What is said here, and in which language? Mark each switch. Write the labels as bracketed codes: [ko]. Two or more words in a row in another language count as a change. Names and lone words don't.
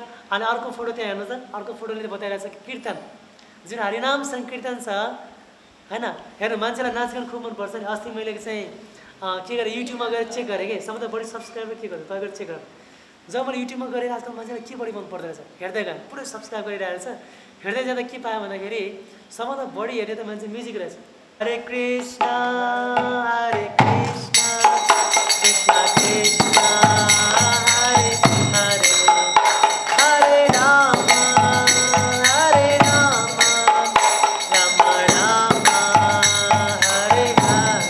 [ne] अनि अर्को फोटो त्यहाँ हेर्नु त, अर्को फोटोले बताइरहेको छ कीर्तन, जुन हरिनाम सङ्कीर्तन छ होइन। हेर्नु मान्छेलाई नाच गान खुब मनपर्छ नि। अस्ति मैले चाहिँ के गरेँ युट्युबमा गएर चेक गरेँ कि सबभन्दा बढी सब्सक्राइबर के गर्छ तपाईँ गएर चेक गर्नु। जब मैले युट्युबमा गरेर आजकल मान्छेलाई के बढी मन पर्दो रहेछ हेर्दै गएँ, पुरै सब्सक्राइब गरिरहेको छ। हेर्दै जाँदा के पायो भन्दाखेरि सबभन्दा बढी हेर्ने त मान्छे म्युजिक रहेछ। हरे कृष्ण हरे कृष्ण कृष्ण कृष्ण हरे हरे हरे राम हरे राम राम राम हरे हरे